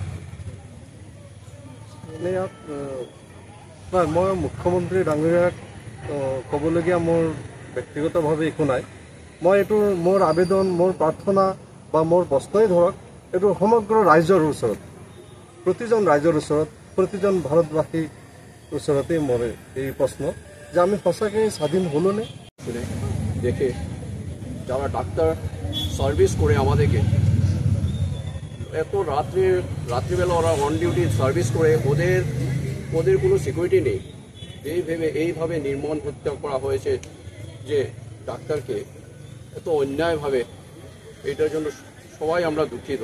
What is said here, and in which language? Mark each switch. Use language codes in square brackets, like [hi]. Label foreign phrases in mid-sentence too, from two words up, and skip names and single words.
[as] ইয়াত নাই, মই মুখ্যমন্ত্ৰী ডাঙৰীয়াক ক'বলগীয়া মোৰ ব্যক্তিগতভাৱে একো নাই। মই এইটো মোৰ আবেদন, মোৰ প্ৰাৰ্থনা বা মোৰ প্ৰশ্নই ধৰক এইটো সমগ্ৰ ৰাইজৰ ওচৰত, প্ৰতিজন ৰাইজৰ ওচৰত, প্ৰতিজন ভাৰতবাসীৰ ওচৰতেই মোৰ এই প্রশ্ন যে আমি সঁচাকৈ স্বাধীন হলোনে? [bn] দেখে যারা ডাক্তার সার্ভিস করে আমাদেরকে এত রাত্রিবেলা ওরা [en] on duty service [bn] করে ওদের কোনো সিকিউরিটি নেই, এইভাবে নির্মম হত্যা করা হয়েছে যে ডাক্তারকে এত অন্যায়ভাবে, এটার জন্য সবাই আমরা দুঃখিত।